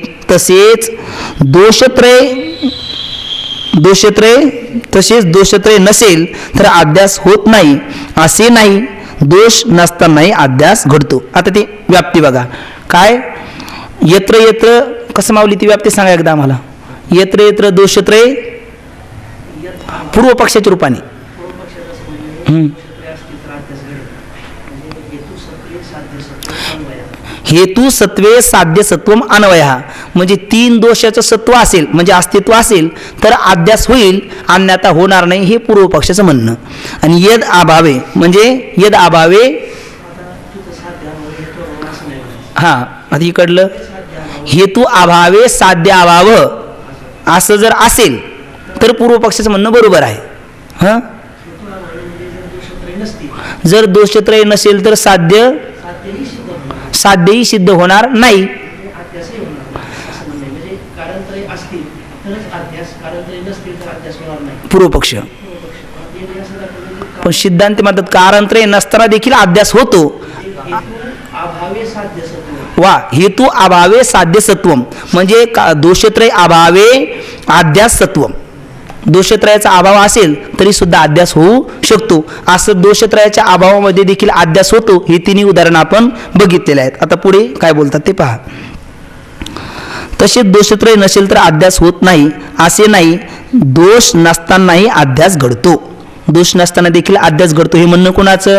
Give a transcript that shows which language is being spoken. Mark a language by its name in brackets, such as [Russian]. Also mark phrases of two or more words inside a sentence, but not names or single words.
[Marathi] तसेच दोषत्रय नसेल तर अध्यास होत नाही असे नाही. दोष नसतानाही अध्यास घडतो. आता ती व्याप्ती बघा काय? [Sanskrit] यत्र यत्र [Marathi] कसं मावली ती व्याप्ती सांगा एकदा आम्हाला. [Sanskrit] यत्र यत्र दोषत्रय [Marathi] पूर्व पक्षाच्या रूपाने [Sanskrit] हेतू सत्वे साध्य सत्वम अन्वया, [Marathi] म्हणजे 3 दोषाचं सत्व असेल म्हणजे अस्तित्व असेल तर अध्यास होईल, अन्यथा होणार नाही हे पूर्व पक्षाचं म्हणणं. आणि [Sanskrit] यद अभावे [Marathi] म्हणजे [Sanskrit] यद अभावे [Marathi] आता इकडलं [Sanskrit] हेतू अभावे साध्य अभाव [Marathi] असं जर असेल तर पूर्व पक्षाचं म्हणणं बरोबर आहे. जर दोषत्रय नसेल तर साध्यही सिद्ध होणार नाही. पूर्व पक्ष पण सिद्धांत म्हणतात कारणत्रय नसताना देखील अध्यास होतो. [Sanskrit] वा हेतू अभावे साध्य सत्वम म्हणजे दोषत्रय अभावे अध्यास सत्वम. [Marathi] दोषत्रयाचा अभाव असेल तरी सुद्धा अध्यास होऊ शकतो. असं दोषत्रयाच्या अभावामध्ये देखील अध्यास होतो. ही 3 उदाहरणं आपण बघितलेले आहेत. आता पुढे काय बोलतात ते पहा. तसेच दोषत्रय नसेल तर अध्यास होत नाही असे नाही. दोष नसतानाही अध्यास घडतो. दोष नसताना देखील अध्यास घडतो हे म्हणणं कोणाचं?